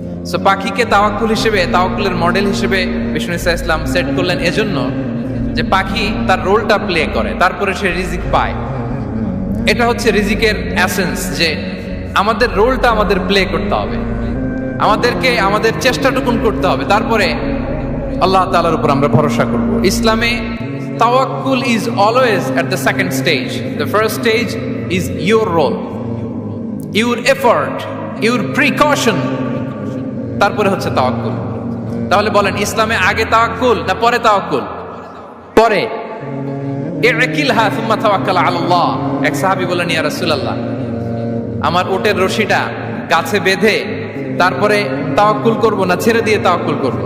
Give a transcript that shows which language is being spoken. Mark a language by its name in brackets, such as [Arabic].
[Bangla] So পাখিকে তাওয়াক্কুল হিসেবে, তাওয়াক্কুলের মডেল হিসেবে বিষ্ণু ইসা ইসলাম সেট করলেন এজন্য যে পাখি তার রোলটা প্লে করে, তারপরে সে রিজিক পায়। এটা হচ্ছে রিজিকের এসেন্স, যে আমাদের রোলটা আমাদের প্লে করতে হবে, আমাদেরকে আমাদের চেষ্টাটুকুন করতে হবে, তারপরে আল্লাহ তাআলার উপর আমরা ভরসা করব। ইসলামে [English] তাওয়াক্কুল is always at the second stage. The first stage is your role, your effort, your precaution. [Bangla] তারপরে হচ্ছে তাওয়াক্কুল। তাহলে বলেন, ইসলামে আগে তাওয়াক্কুল না পরে তাওয়াক্কুল? পরে। [Arabic] ইকিলহা সুম্মা তাওয়াক্কাল আলাল্লাহ। [Bangla] এক সাহাবী বলেন, ইয়া রাসূলুল্লাহ, আমার উটের রশিটা গাছে বেঁধে তারপরে তাওয়াক্কুল করব না ছেড়ে দিয়ে তাওয়াক্কুল করব?